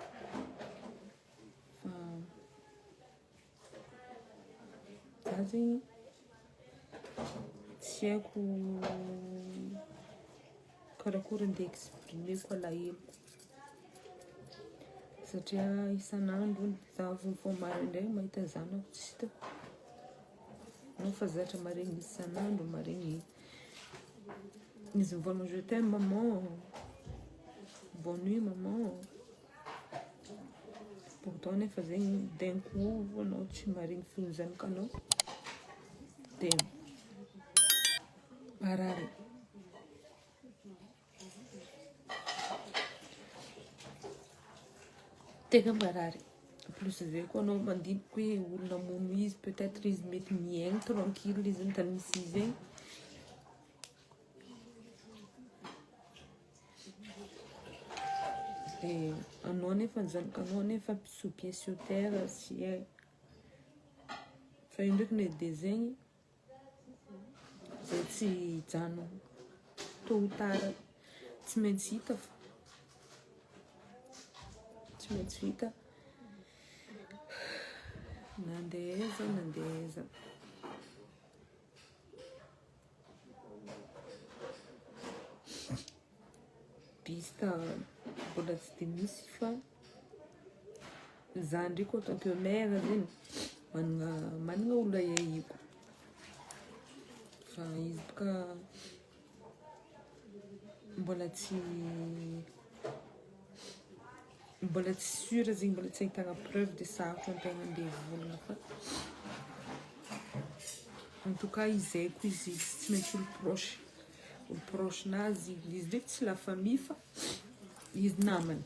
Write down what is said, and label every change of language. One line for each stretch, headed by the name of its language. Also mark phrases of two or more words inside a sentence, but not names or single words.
Malagasy: Fa za zegny tsy haiko karakory andeha exprimeko alahelo satria isan'andro za vao maraindray mahita zanako tsy hitako. Anao fa zatra maregny isan'andro maregny izy mivolagna
French: je t'aime maman, bonne nuit maman.
Malagasy: Pourtant nefa zegny
French: d'un coup
Malagasy: anao tsy maregny fony zanakanao dia marary. Tegna marary. Plus zay koa anao mandiniky hoe olo namono izy peut-être izy mety miaigny tranquille izy amin'ny tany misy izy zegny. Dia anao nefa zanakanao nefa
French: sous pied sous terre
Malagasy: tsy hay. Fa io ndraiky na dia zegny zay tsy hijanona
French: tôt ou tard
Malagasy: tsy maintsy hita fa tsy maintsy hita na andeha aiza na andeha aiza. Piste mbola tsy dia misy fa za ndraiky
French: en tant que mère
Malagasy: zegny managna olo ahihiko fa izy boka mbola tsy sûre zegny, mbola tsy ahitana preuve dia sarotra antegna andeha hivolagna fa
French: en tout cas
Malagasy: izy haiko izy tsy maintsy olo proche-nazy izy ndraiky tsy
French: la famille
Malagasy: fa izy namany.